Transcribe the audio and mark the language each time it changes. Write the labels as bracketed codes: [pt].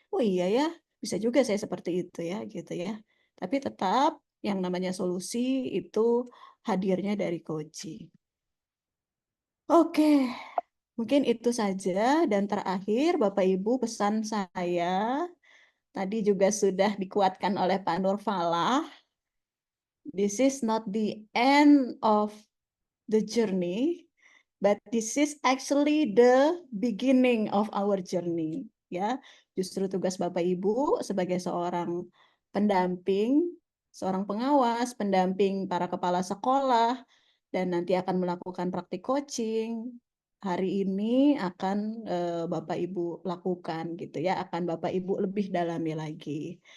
[id] Oh iya ya, bisa juga saya seperti itu ya gitu ya. Tapi tetap yang namanya solusi itu hadirnya dari Koci. Oke, mungkin itu saja. Dan terakhir Bapak Ibu pesan saya tadi juga sudah dikuatkan oleh Pak Nur Falah. [en] This is not the end of the journey, but this is actually the beginning of our journey. [id] Ya, justru tugas Bapak Ibu sebagai seorang pendamping, seorang pengawas, pendamping para kepala sekolah, dan nanti akan melakukan praktik coaching. Hari ini akan Bapak Ibu lakukan gitu ya, akan Bapak Ibu lebih dalami lagi.